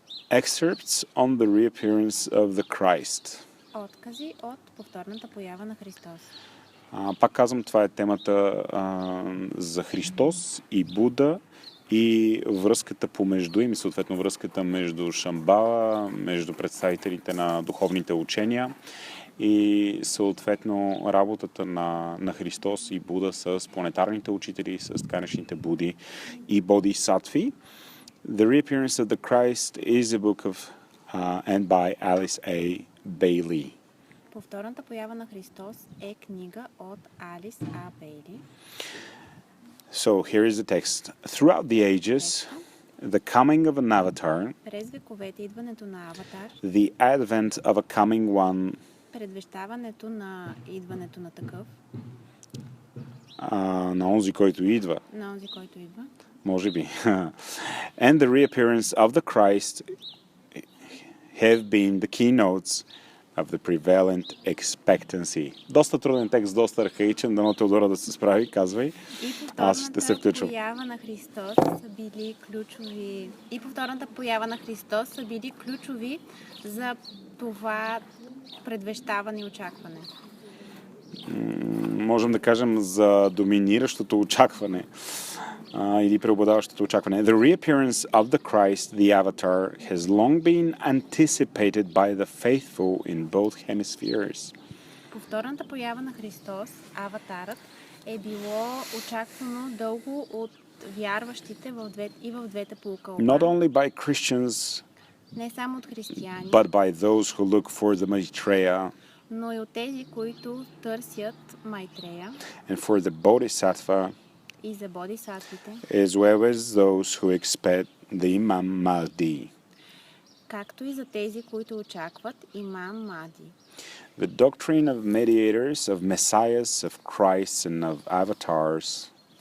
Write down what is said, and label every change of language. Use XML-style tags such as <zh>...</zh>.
<en>Excerpts on the reappearance of the Christ.</en> <bg>Откази от повторната поява на Христос. Пак казвам, това е темата за Христос и Буда и връзката помежду им, съответно връзката между Шамбала, между представителите на духовните учения и съответно работата на Христос и Буда с планетарните учители, с така наречените Буди и Бодисатви.</bg> <en>The Reappearance of the Christ is a book of and by Alice A. Bailey.</en> <bg>Повторната поява на Христос е книга от Алис А. Бейли.</bg> <en>So here is the text. Throughout the ages, the coming of an avatar,</en> <bg>през вековете идването на аватар, the advent of a coming one, предвещаването на идването на такъв, на онзи, който идва. на онзи, който идва. Може би.</bg> <en>And the reappearance of the Christ have been the keynotes of the prevalent expectancy.</en> <bg>Доста труден текст, доста архаичен, дано Теодора да се справи, казвай. Аз ще се включвам. Поява на Христос са били ключови. И повторната поява на Христос са били ключови за това предвещаване и очакване. Можем да кажем за доминиращото очакване. или преобладаващото очакване.</bg> <en>The reappearance of the Christ, the Avatar, has long been anticipated by the faithful in both hemispheres.</en> <bg>Повторната поява на Христос, Аватарът, е било очаквано дълго от вярващите в двете полукълба.</bg> <en>Not only by Christians,</en> <bg>Не само от християни,</bg> <en>but by those who look for the Maitreya</en> <bg>но и от тези, които търсят Майтрея</bg> <en>and for the Bodhisattva,</en> <bg>и за бодисатвите,</bg> <en>as well as those who expect the Imam Mahdi.</en> <bg>както и за тези, които очакват Имам Мади.</bg> <en>The doctrine of mediators, of messiahs, of Christ and of avatars</en>